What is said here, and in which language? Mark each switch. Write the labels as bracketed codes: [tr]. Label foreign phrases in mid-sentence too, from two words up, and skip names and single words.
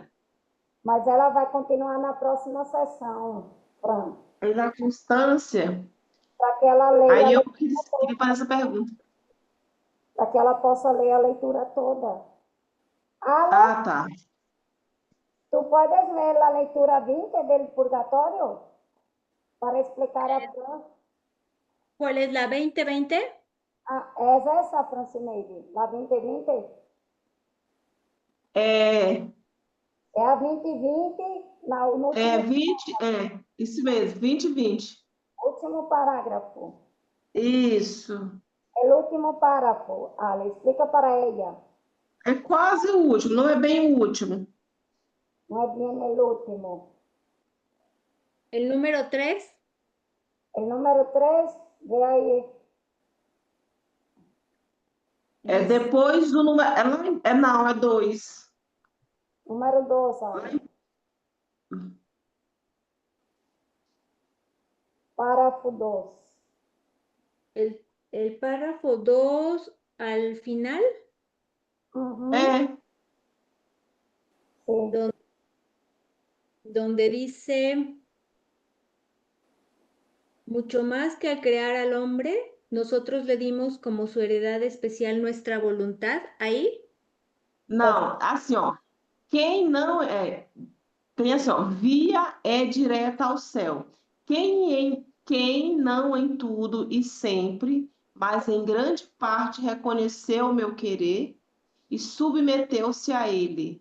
[pt] Mas ela vai continuar na próxima sessão, Fran, aí na constância, para que ela leia a aí eu leitura, queria fazer essa pergunta. para que ela possa ler a leitura toda. Ale, Ah, tá. [es] tu Tú puedes leer la lectura 20 del purgatorio para explicar acá. ¿Cuál es la 2020? Ah, es esa, Francineide, la 2020. [pt] É, É a 2020, no último, 20, isso mesmo, 2020. último parágrafo. Isso. [es] El último párrafo. Ale, explica para ella. [pt] É quase o último, não é bem o último. [es] No es bien el último. ¿El número 3? El número 3, ve ahí. [pt] É depois do número. Não, é 2. [es] Número 2, Ale. Párrafo 2. El párrafo 2 al final, [pt] É, [es] Sí. donde dice, mucho más que al crear al hombre, nosotros le dimos como su heredad especial nuestra voluntad. Ahí, [pt] não, assim, ó. Quem não é. Tem assim, ó. Via é direta ao céu. Quem não em tudo e sempre, mas em grande parte reconheceu o meu querer e submeteu-se a ele.